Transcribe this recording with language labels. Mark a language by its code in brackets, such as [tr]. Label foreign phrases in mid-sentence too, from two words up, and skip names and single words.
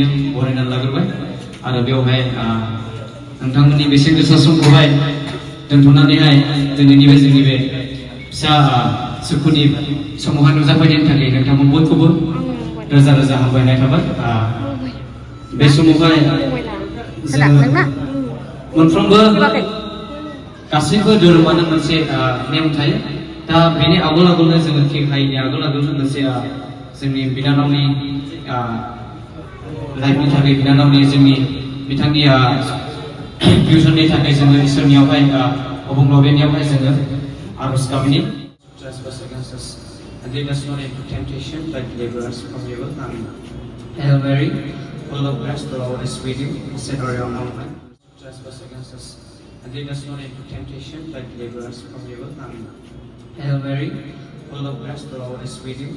[brx] बरायनानै लाग्रोबाय आरो बेवहाय नोंथांमोननि बेसेन गोसा समखौहाय दोनथ'नानैहाय जोंनि बे फिसा सुखुनि समावहाय नुजाफैनायनि थाखाय नोंथांमोन बयखौबो रोजा रोजा हामबायनाय थाबाय बे समावहाय जोङो मोनफ्रोमबो गासैबो धोरोमानो मोनसे नेम थायो दा बेनि आगोल-आगोलनो जोङो केक हायैनि आगोल-आगोलनो मोनसे जोंनि बिनानावनि लाइफनि थाखाय बिनानावनि जोंनि बिथांनि फिउचरनि थाखाय जोङो इसोरनियावहाय अबंलावरिनियावहाय जोङो आरज गाबनि [en] Trespass against us and lead us not into temptation but deliver us from evil. Amen. Hail Mary, full of grace, the Lord is with you. Blessed are you among women. Trespass against us and lead us not into temptation but deliver us from evil. Amen. Hail Mary, full of grace, the Lord is with you.